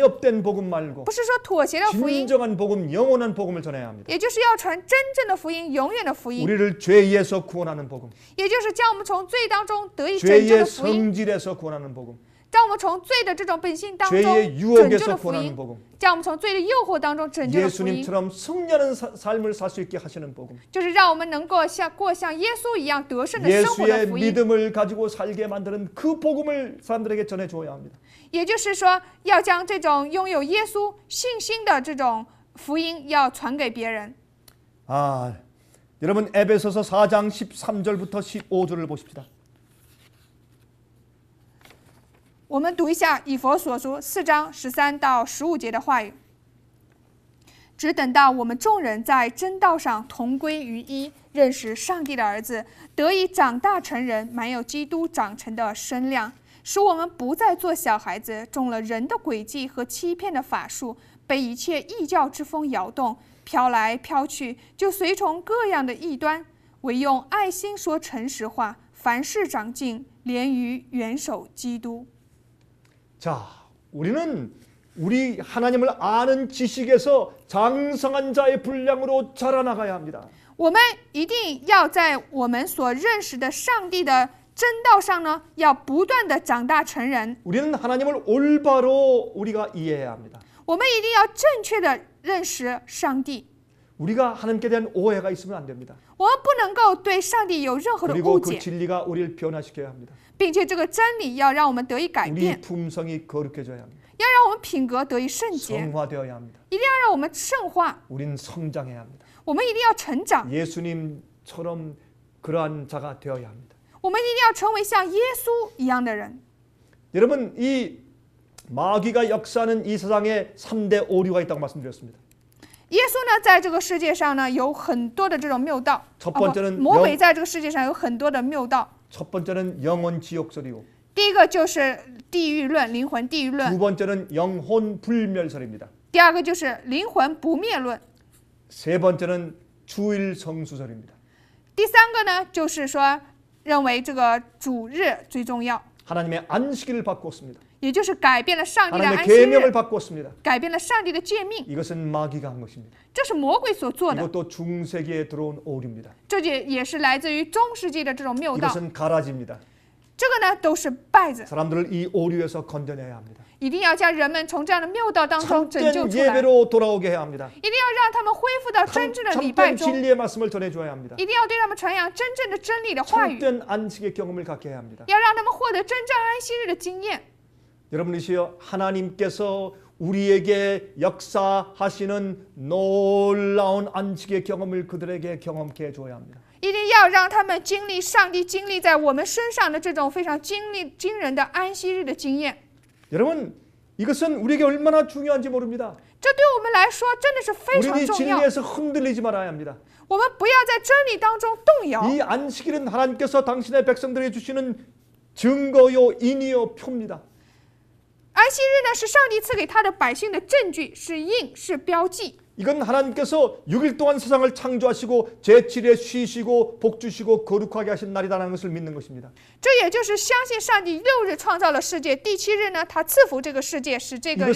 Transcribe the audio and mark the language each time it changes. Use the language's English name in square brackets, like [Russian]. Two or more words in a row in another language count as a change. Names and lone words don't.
[Korean] 타협된 복음 말고 [Chinese] 不是说妥协的福音， [Korean] 진정한 복음, 영원한 복음을 전해야 합니다. [Chinese] 也就是要传真正的福音，永远的福音， [Korean] 우리를 죄에서 구원하는 복음, [Chinese] 也就是将我们从罪当中得以拯救 [Korean] 죄의 [Chinese] 的福音， [Korean] 성질에서 구원하는 복음, [Chinese] 将我们从罪的这种本性当中 [Korean] 죄의 [Chinese] 拯救 [Korean] 유혹에서 [Chinese] 的福 [Korean] 구원하는 [Chinese] 音， [Korean] 복음, [Chinese] 将我们从罪的诱惑当中拯救的福音， [Korean] 예수님처럼 승리하는 삶을 살 수 있게 하시는 복음, [Chinese] 就是让我们能够过像耶稣一样得胜的生活的 [Korean] 예수의 [Chinese] 福音。 [Korean] 믿음을 가지고 살게 만드는 그 복음을 사람들에게 전해 줘야 합니다. [Chinese] 也就是说，要将这种拥有耶稣信心的这种福音要传给别人。 [Korean] 아, 여러분 에베소서 4장 13절부터 15절을 보십시다. [Chinese] 我们读一下以弗所书4章13到15节的话语。只等到我们众人在真道上同归于一，认识上帝的儿子，得以长大成人，满有基督长成的身量，使我们不再做小孩子，中了人的诡计和欺骗的法术，被一切异教之风摇动，飘来飘去，就随从各样的异端，唯用爱心说诚实话，凡事长进，连于元首基督。 [Korean] 자, 우리는 우리 하나님을 아는 지식에서 장성한 자의 분량으로 자라나가야 합니다. [Chinese] 我们一定要在我们所认识的上帝的真道上呢，要不断的长大成人。 [Korean] 우리는 하나님을 올바로 우리가 이해해야 합니다. [Chinese] 我们一定要正确的认识上帝， [Korean] 우리가 하나님께 대한 오해가 있으면 안 됩니다. [Chinese] 我们不能够对上帝有任何的误 [Korean] 그리고 그 [Chinese] 解， [Korean] 진리가 우리를 변화시켜야 합니다. [Chinese] 并且这个真理要让我们得以改 [Korean] 우리 [Chinese] 变， [Korean] 품성이 거룩해져야 합니다. [Chinese] 要让我们品格得以圣洁， [Korean] 성화되어야 합니다. [Chinese] 一定要让我们圣化， [Korean] 우린 성장해야 합니다. [Chinese] 我们一定要成长， [Korean] 예수님처럼 그러한 자가 되어야 합니다. [Chinese] 我们一定要成为像耶稣一样的人。 [Korean] 여러분 이 마귀가 역사하는 이 세상에 3대 오류가 있다고 말씀드렸습니다. [Chinese] 耶稣呢，在这个世界上呢，有很多的这种谬道。 [Korean] 첫 번째는 [Chinese] 魔鬼在这个世界上有很多的谬道。 [Korean] 첫 번째는 영혼 지옥설이고 [Chinese] 第一个就是地狱论，灵魂地狱 [Korean] 두 [Chinese] 论； [Korean] 번째는 영혼 불멸설입니다. [Chinese] 第二个就是灵魂不灭论； [Korean] 세 번째는 주일 성수설입니다. [Chinese] 第三个呢，就是说认为这个主日最重要， [Korean] 하나님의 안식일을 바꿨습니다. [Chinese] 也就是改变了上帝的 [Korean] 하나님의 [Chinese] 安息日， [Korean] 계명을 바꿨습니다. [Chinese] 改变了上帝的诫命， [Korean] 이것은 마귀가 한 것입니다. [Chinese] 这是魔鬼所做的， [Korean] 이것도 중세기에 들어온 오류입니다. [Chinese] 这也是来自于中世纪的这种谬道。 [Korean] 이것은 가라지입니다. [Chinese] 这个呢，都是败子， [Korean] 사람들을 이 오류에서 건져내야 합니다. [Chinese] 一定要将人们从这样的谬道当中拯救 [Korean] 참된 [Chinese] 出来， [Korean] 예배로 돌아오게 해야 합니다. [Chinese] 一定要让他们恢复到真正的礼拜 [Korean] 참된 [Chinese] 中， [Korean] 진리의 말씀을 전해줘야 합니다. [Chinese] 一定要对他们传扬真正的真理的话语， [Korean] 참된 안식의 경험을 갖게 해야 합니다. [Chinese] 要让他们获得真正安息日的经验。 [Korean] 여러분이시여, 하나님께서 우리에게 역사하시는 놀라운 안식의 경험을 그들에게 경험케 해줘야 합니다. [Chinese] 一定要让他们经历上帝经历在我们身上的这种非常惊人的安息日的经验。 [Korean] 여러분, 이것은 우리에게 얼마나 중요한지 모릅니다. [Chinese] 这对我们来说真的是非常 [Korean] 우리는 [Chinese] 重要。 [Korean] 진리에서 흔들리지 말아야 합니다. [Chinese] 我们不要在真理当中动摇。 [Korean] 이 안식일은 하나님께서 당신의 백성들에게 주시는 증거요, 인이요, 표입니다. [Chinese] 安息日呢，是上帝赐给他的百姓的证据，是印，是标记。 [Korean] 이건 하나님께서 6일 동안 세상을 창조하시고 제7일에 쉬시고 복 주시고 거룩하게 하신 날이라는 것을 믿는 것입니다. [Chinese] 这也就是相信上帝6日创造了世界，第7日呢，他赐福这个世界，使这个日